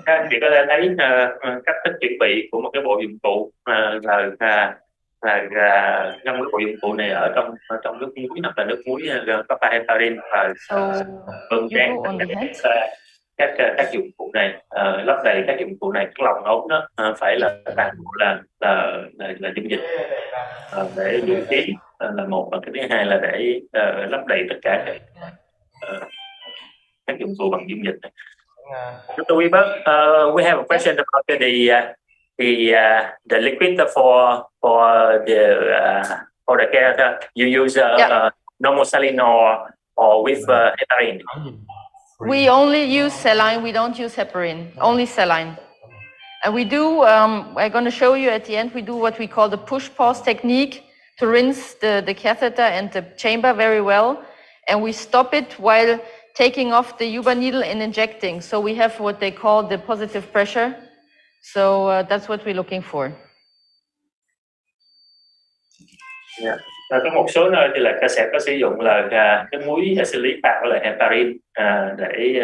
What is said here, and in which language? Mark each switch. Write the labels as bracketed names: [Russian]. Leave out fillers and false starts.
[Vietnamese] Các anh chị có thể thấy cách thức chuẩn bị của một cái bộ dụng cụ là trong cái bộ dụng cụ này ở trong nước muối, hoặc là nước muối có pha heparin và bơm tráng các dụng cụ này, lấp đầy các dụng cụ này. Cái lòng ống đó phải là toàn bộ là dung dịch để điều trí là một, và cái thứ hai là để lấp đầy tất cả các dụng cụ bằng dung dịch này. [English] Dr. Weaver, we have a question about the liquid for the catheter. You use normal saline or with heparin? We only use saline. We don't use heparin. Only saline. And we do. I'm going to show you at the end. We do what we call the push-pause technique to rinse the catheter and the chamber very well, and we stop it while taking off the Uber needle and injecting. So we have what they call the positive pressure. So that's what we're looking for. Yeah. [Vietnamese] Có một số nơi thì là sẽ có sử dụng là cái muối acylic pha với lại heparin để